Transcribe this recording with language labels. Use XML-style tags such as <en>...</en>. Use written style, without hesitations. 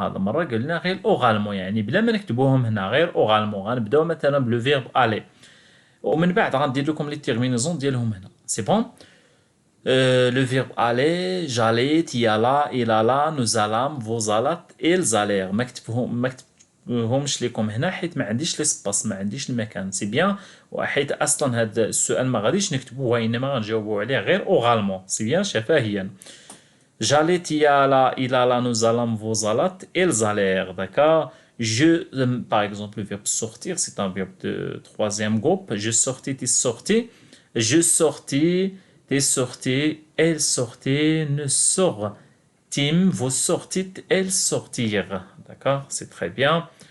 <ar>هذا مرة قال لنا غير oralement يعني بلا ما نكتبوهم هنا غير oralement. غنبداو مثلا بلو فيرب aller ومن بعد غندير لكم لي تيرمينيزون ديالهم هنا.</ar> <fr>سي بون. Le verbe aller, j'allais, tu allas, il alla, nous allâmes, vous allâtes, ils allèrent.</fr> <ar>ما كتبهمش لكم هنا حيت ما عنديش ليسباس ما عنديش المكان.</ar> <fr>سي بيان</fr> <ar>وحيت اصلا هذا السؤال ما غاديش نكتبوه وانما غنجاوبوا عليه غير اورالمون.</ar> <fr>سي بيان شفهيا. J'allais, tu allas, il alla, nous allâmes, vous allâtes, ils allèrent. D'accord? Par exemple, le verbe sortir, c'est un verbe de troisième groupe. Je sortais, tu sortais. Je sortais, tu sortais, elle sortait, nous sortîmes, vous sortîtes, elles sortirent. D'accord? C'est très bien.</fr>